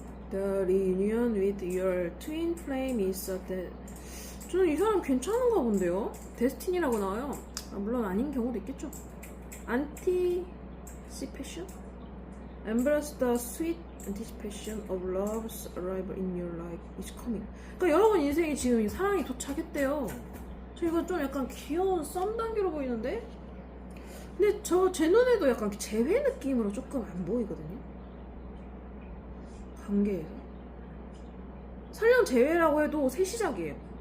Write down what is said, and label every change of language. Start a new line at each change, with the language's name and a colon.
English: The reunion with your twin flame is that.
Korean: 저는 이 사람 괜찮은가 본데요. 데스티니라고 나와요. 물론 아닌 경우도 있겠죠.
English: Anticipation? Embrace the sweet anticipation of love's arrival in your life is coming.
Korean: 그러니까 여러분 인생에 지금 사랑이 도착했대요. 저 이거 좀 약간 귀여운 썸 단계로 보이는데? 근데 제 눈에도 약간 재회 느낌으로 조금 안 보이거든요. 관계에서. 설령 재회라고 해도 새 시작이에요.